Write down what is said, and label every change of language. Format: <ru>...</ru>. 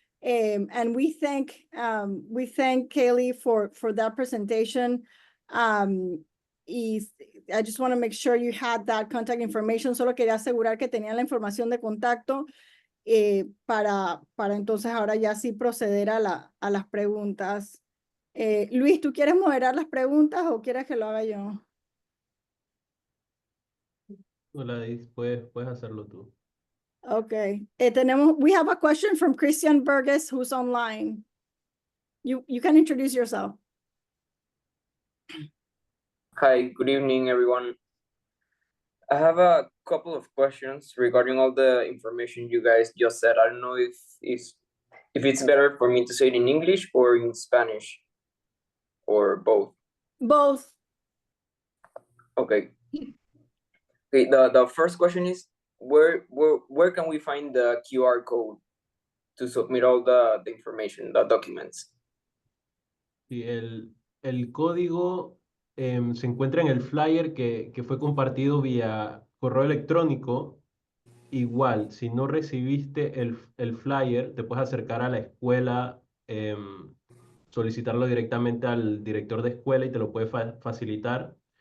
<en>And we thank Kaylee for that presentation. Y I just want to make sure you had that contact information.</en> <es>Solo quería asegurar que tenían la información de contacto para entonces ahora ya sí proceder a las preguntas. Luis, ¿tú quieres moderar las preguntas o quieres que lo haga yo? Hola, puedes hacerlo tú.</es> <en>Okay. We have a question from Christian Burgess, who's online. You can introduce yourself. Hi, good evening, everyone. I have a couple of questions regarding all the information you guys just said. I don't know if it's better for me to say it in English or in Spanish, or both. Both. Okay. Okay. The first question is where can we find the QR code to submit all the information, the documents?</en> <es>Y el código se encuentra en el flyer que fue compartido vía correo electrónico. Igual, si no recibiste el flyer, te puedes acercar a la escuela, solicitarlo directamente al director de escuela y te lo puede facilitar.</es>